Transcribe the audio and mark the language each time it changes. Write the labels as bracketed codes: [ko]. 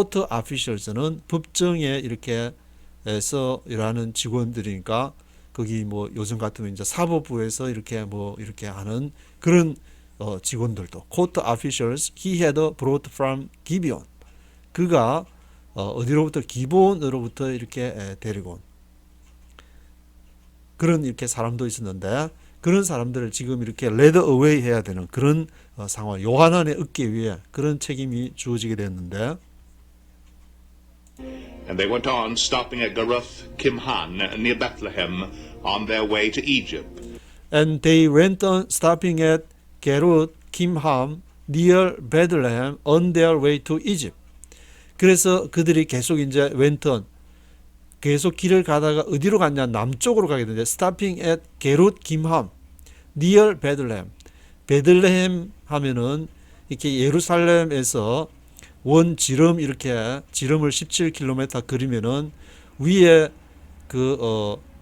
[ko] officials는 법정에 이렇게 해서 일하는 직원들이니까 거기 뭐 요즘 같으면 이제 사법부에서 이렇게 뭐 이렇게 하는 그런 직원들도 court officials he had brought from Gibeon 그가 어디로부터 기본으로부터 이렇게 데리고 온 그런 이렇게 사람도 있었는데 그런 사람들을 지금 이렇게 led away 해야 되는 그런 상황 요하난의 어깨 위에 그런 책임이 주어지게 됐는데 [en] And they went on, stopping at Garuth Kimhan near Bethlehem on their way to Egypt. And they went on stopping at Geruth Kimham near Bethlehem on their way to Egypt. [ko] 그래서 그들이 계속 이제 went on 계속 길을 가다가 어디로 갔냐 남쪽으로 가게 되는데 stopping at Geruth Kimham near Bethlehem. 베들레헴 하면은 이렇게 예루살렘에서 원 지름 이렇게 지름을 17km 그리면은 위에 그